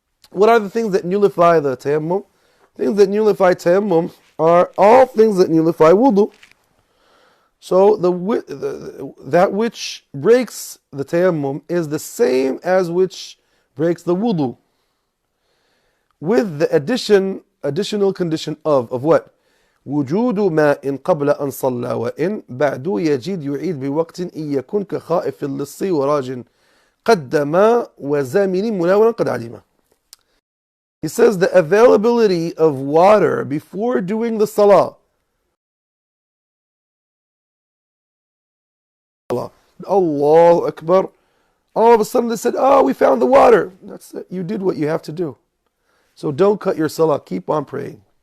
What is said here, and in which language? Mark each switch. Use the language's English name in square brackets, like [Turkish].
[English] What are the things that nullify the tayammum? Things that nullify tayammum are all things that nullify wudu. So that which breaks the tayammum is the same as which breaks the wudu, with the additional condition of what? [Arabic] وجود ماء قبل أن صلى وإن بعد يجد يعيد بوقت إن يكن كخائف اللص وراج قدم وزامن مناولا قد علم. [English] He says the availability of water before doing the salah. Allahu Akbar. All of a sudden they said, oh, we found the water. That's it. You did what you have to do. So don't cut your salah. Keep on praying.